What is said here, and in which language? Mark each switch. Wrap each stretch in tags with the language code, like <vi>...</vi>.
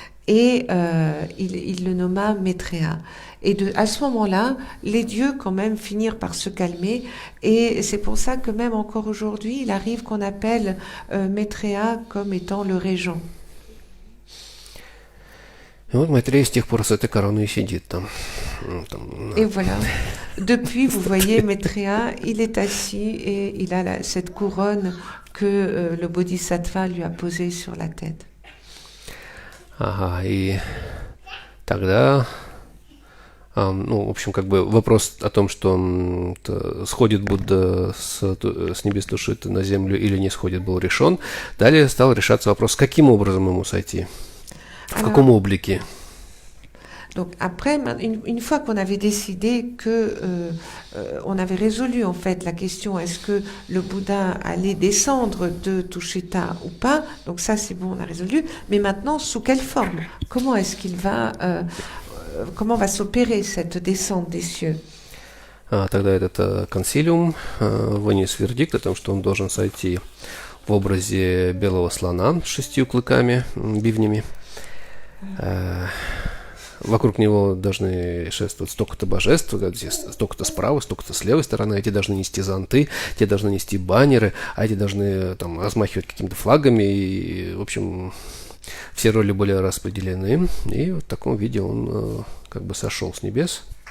<fr>Et il le nomma Maitreya. Et à ce moment-là, les dieux quand même finirent par se calmer, et c'est pour ça que même encore aujourd'hui, il arrive qu'on appelle Maitreya comme étant le régent.</fr> <ru>И вот Майтрея с тех пор с этой короной и сидит там.</ru> <fr>Et voilà. Depuis, vous voyez, Maitreya, il est assis et il a cette couronne que le Bodhisattva lui a posée sur la tête.</fr> <ru>Ага, и тогда Ну, в общем, как бы вопрос о том, что сходит Будда с небес Тушиты на землю или не сходит, был решен. Далее стал решаться вопрос, каким образом ему сойти, в каком облике.</ru> <fr>Donc après, une fois qu'on avait décidé que on avait résolu en fait la question est-ce que le Bouddha allait descendre de Tushita ou pas, donc ça c'est bon, on a résolu. Mais maintenant, sous quelle forme? Comment est-ce qu'il va, comment va s'opérer cette descente des cieux?</fr> <ru>Тогда этот консилиум вынес вердикт о том, что он должен сойти в образе белого слона с 6 клыками, бивнями. Вокруг него должны шествовать столько-то божеств, столько-то справа, столько-то с левой стороны, эти должны нести зонты, те должны нести баннеры, а эти должны там размахивать какими-то флагами, и, в общем, все роли были распределены, и в таком виде он как бы сошел с небес.</ru>